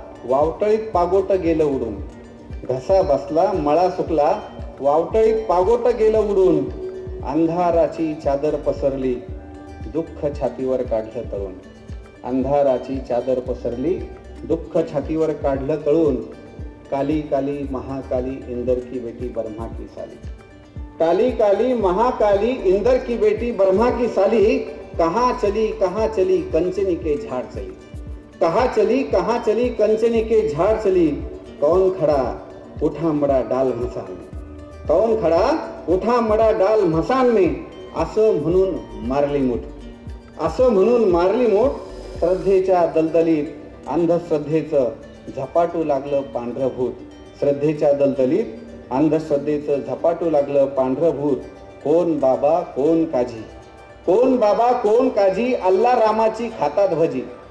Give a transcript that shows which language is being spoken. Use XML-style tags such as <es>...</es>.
<mr>वावटळीत पागोट गेलं उडून. घसा बसला मळा सुटला, वावटळीत पागोट गेलं उडून. अंधाराची चादर पसरली, दुःख छातीवर काढलं तळून. अंधाराची चादर पसरली, दुःख छातीवर काढलं तळून.</mr> <hi>काली काली महाकाली इंदर की बेटी ब्रह्मा की साली. काली काली महाकाली इंदर की बेटी ब्रह्मा की साली. कहाँ चली कंचनी के झाड़ चली. कहाँ चली कंचनी के झाड़ चली. कौन खड़ा उठा मड़ा डाल मसान में. कौन खड़ा उठा मड़ा डाल मसान में.</hi> <mr>असं म्हणून मारली मूठ, असं म्हणून मारली मूठ. श्रद्धेच्या दलदलीत अंधश्रद्धेचं झपाटू लागलं पांढरं भूत. श्रद्धेच्या दलदलीत अंधश्रद्धेचं झपाटू लागलं पांढरं भूत. कोण बाबा कोण काजी, कोण बाबा कोण काजी, अल्ला रामाची खातात भजी.</mr>